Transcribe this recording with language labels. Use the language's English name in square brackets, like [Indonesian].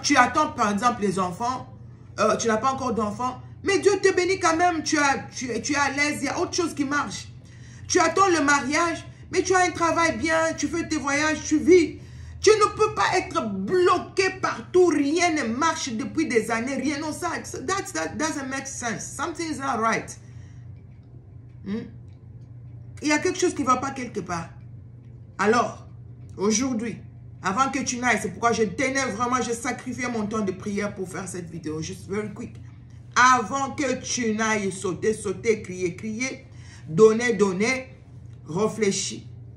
[French] Tu attends, par exemple, les enfants. Tu n'as pas encore d'enfants. Mais Dieu te bénit quand même. Tu es à l'aise. Il y a autre chose qui marche. Tu attends le mariage. Mais tu as un travail bien. Tu fais tes voyages. Tu vis. Tu ne peux pas être bloqué partout. Rien ne marche depuis des années. Rien. Non, ça [English] doesn't make sense. Something is not right. [French] Il y a quelque chose qui ne va pas quelque part. Alors, aujourd'hui, avant que tu n'ailles, c'est pourquoi je tenais vraiment, je sacrifiais mon temps de prière pour faire cette vidéo. Juste [English] very quick. [French] Avant que tu n'ailles sauter, crier, donner, réfléchis.